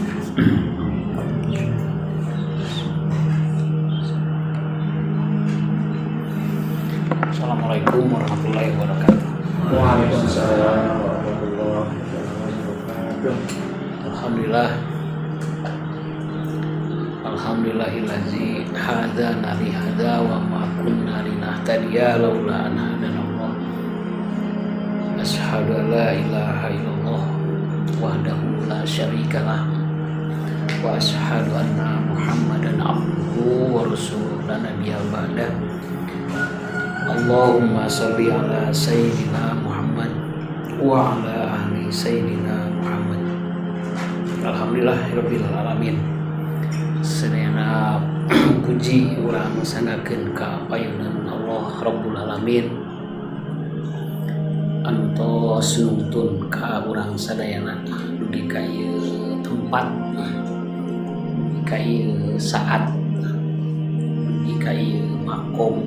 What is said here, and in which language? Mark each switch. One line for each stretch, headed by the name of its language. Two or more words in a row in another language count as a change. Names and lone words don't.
Arabic: السلام عليكم ورحمة الله وبركاته. وعليكم السلام ورحمة الله وبركاته. الحمد لله الذي هدانا لهذا وما كنا لنهتدي لولا أن هدانا الله. أشهد أن لا إله إلا الله وحده لا شريك له وأشهد أن محمدا عبده ورسوله لا نبي بعده. اللهم صل على سيدنا محمد وعلى أهل سيدنا محمد. الحمد لله رب العالمين.
Sundanese: Sedayana puji urang sanakeun ka payunan Allah
Arabic: رب العالمين
Sundanese: anu tos nuntun ka urang sadayana dugi ka ieu tempat, ka ieu saat, dugi ka ieu makom.